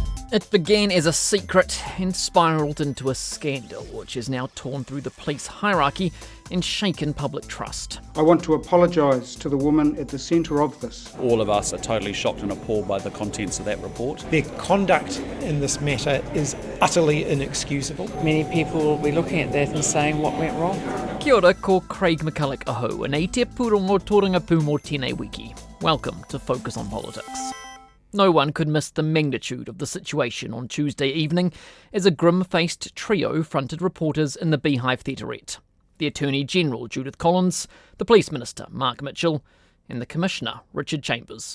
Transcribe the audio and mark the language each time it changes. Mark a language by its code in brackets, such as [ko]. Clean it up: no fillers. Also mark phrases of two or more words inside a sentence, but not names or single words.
[en] It began as a secret and spiralled into a scandal, which has now torn through the police hierarchy and shaken public trust. I want to apologise to the woman at the centre of this. All of us are totally shocked and appalled by the contents of that report. Their conduct in this matter is utterly inexcusable. Many people will be looking at that and saying what went wrong. [mi] Kia ora, ko Craig McCulloch aho, and te purongo tōranga pū mō tēnei wiki. [en] Welcome to Focus on Politics. No one could miss the magnitude of the situation on Tuesday evening as a grim-faced trio fronted reporters in the Beehive Theaterette. The Attorney-General, Judith Collins, the Police Minister, Mark Mitchell, and the Commissioner, Richard Chambers.